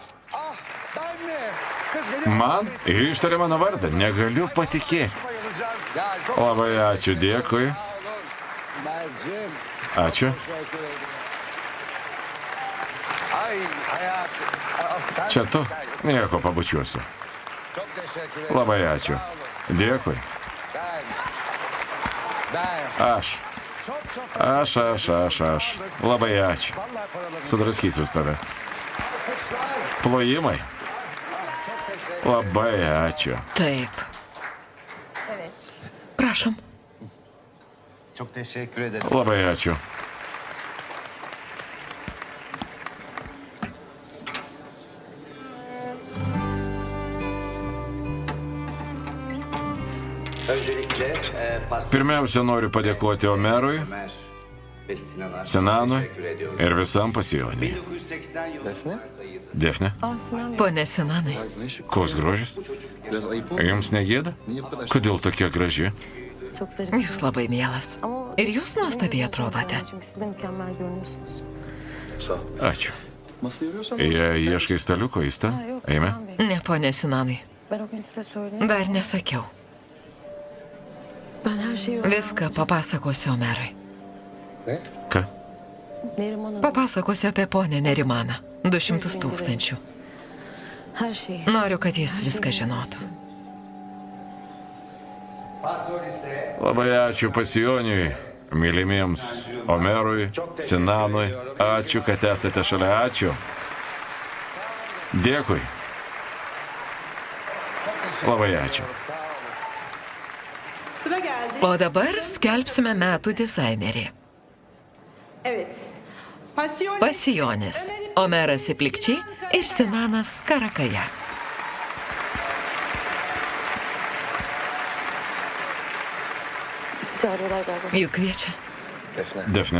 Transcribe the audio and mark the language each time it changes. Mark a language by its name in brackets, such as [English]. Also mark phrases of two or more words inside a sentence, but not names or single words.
[Lithuanian] Man ištarė mano vardą. Negaliu patikėti. Labai ačiū, dėkui. Ačiū. [Turkish] Ay hayatım. [Lithuanian] Čia tu? Nieko, pabučiuosiu. [Turkish] Çok teşekkür ederim. [Lithuanian] Labai ačiū. Dėkui. Aš. Aš. Labai ačiū. Sudraskysiu tave. Plojimai. Labai ačiū. Taip. Prašom. [Turkish] Çok teşekkür ederim. [Lithuanian] Labai ačiū. [Turkish] Öncelikle [Lithuanian] Pirmiausia, noriu padėkoti Omerui, [Turkish] Ömer ve Sinan'a [Lithuanian] Sinanui [Turkish] teşekkür ediyorum. [Lithuanian] ir visam pasijoniui. [Turkish] 1980 yılı Defne? Defne, [Lithuanian] Pone Sinanai, koks grožis? [Turkish] Biraz ayıp oldu. [Lithuanian] Jums negėda? [Turkish] Niye bu kadar? [Lithuanian] Kodėl tokia graži? [Turkish] Çok zarif. [Lithuanian] jūs labai mielas. Ir jūs nuostabiai atrodote. [Turkish] Çünkü siz de mükemmel görünüyorsunuz. Sağ ol. [Lithuanian] Ačiū. [Turkish] Masayı yoruyorsan... [Lithuanian] Jei ieškai staliuko, jis ten? Eime. [Turkish] Sinan Bey, [Lithuanian] Ne, pone Sinanai, [Turkish] ben o gün size söyleyeyim. [Lithuanian] dar nesakiau. [Turkish] Ben her şeyi öğrendim. [Lithuanian] Viską papasakosiu Omerui. [Turkish] Ne? [Lithuanian] Ką? [Turkish] Neriman Hanım, [Lithuanian] Papasakosiu apie ponę Nerimaną. 200 000. [Turkish] her şeyi. [Lithuanian] Noriu, kad jis viską žinotų. [Turkish] pastör ise [Lithuanian] Labai ačiū pasijoniui, mylimiems Omerui, Sinanui. Ačiū, kad esate šalia. Ačiū. Dėkui. Labai ačiū. [Turkish] Sıra geldi. [Lithuanian] O dabar skelbsime metų dizainerį. [Turkish] Evet. Passion. [Lithuanian] Pasijonis, Omeras Iplikčiai ir Sinanas Karakaja. [Turkish] Sizi çağırıyorlar galiba. [Lithuanian] Juk kviečia. Defne.